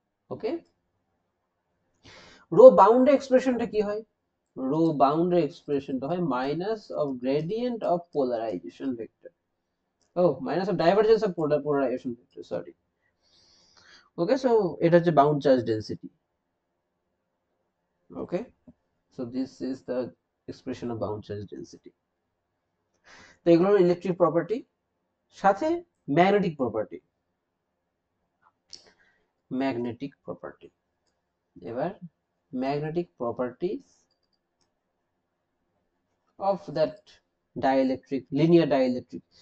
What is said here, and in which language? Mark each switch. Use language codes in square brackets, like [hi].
[en] okay, rho বাউন্ডের এক্সপ্রেশনটা [bn] কি হয়, [en] Rho বাউন্ডের এক্সপ্রেশনটা হয় minus of gradient of polarization vector, ও minus of divergence of polarization vector, sorry. [bn] Okay, so এটা হচ্ছে bound charge density. [en] Okay, so this is the expression of bound charge density. [bn] তো এগুলো হলো electric property, সাথে magnetic property. [en] magnetic property, [bn] এবার [en] Magnetic properties of that dielectric, linear dielectric.